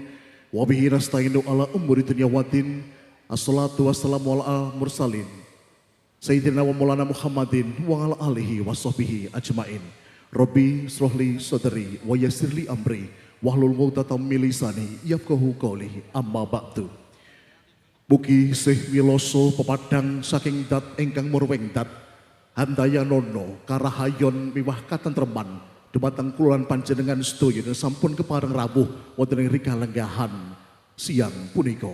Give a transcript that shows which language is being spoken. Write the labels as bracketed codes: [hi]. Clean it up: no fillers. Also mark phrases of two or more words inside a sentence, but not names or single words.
[ar] وبه نستعين على أمور الدنيا والدين الصلاة والسلام على المرسلين. سيدنا ومولانا محمد وعلى آله وصحبه أجمعين. رب اشرح لي صدري ويسر لي أمري واحلل عقدة من لساني يفقهوا قولي. أما بعد. [jv] Mugi sih wiloso pepadang saking dat ingkang murweng dat handaya nono karahayon miwah katentreman dumateng kuluran panjenengan sedaya sampun kepareng rawuh wonten ing rika lenggahan siang punika.